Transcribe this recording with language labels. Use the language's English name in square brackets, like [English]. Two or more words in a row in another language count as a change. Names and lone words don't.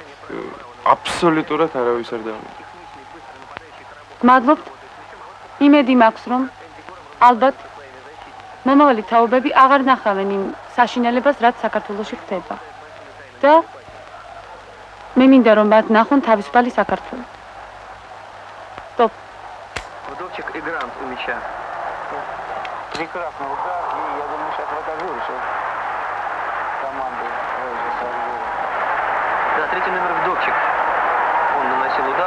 [Georgian] აბსოლუტურად არავის არ დავინდობ. მადლობთ. იმედი მაქვს, რომ ალბათ მომავალი თაობები აღარ ნახავენ იმ საშინელებას, რაც საქართველოში ხდება. და მე მინდა რომ მათ ნახონ თავისუფალი საქართველო. [Russian] Стоп. Вдовчик и Грант у мяча. Прекрасный удар, и я думаю, сейчас покажу, что команды Да, третий номер Вдовчик. Он наносил удар.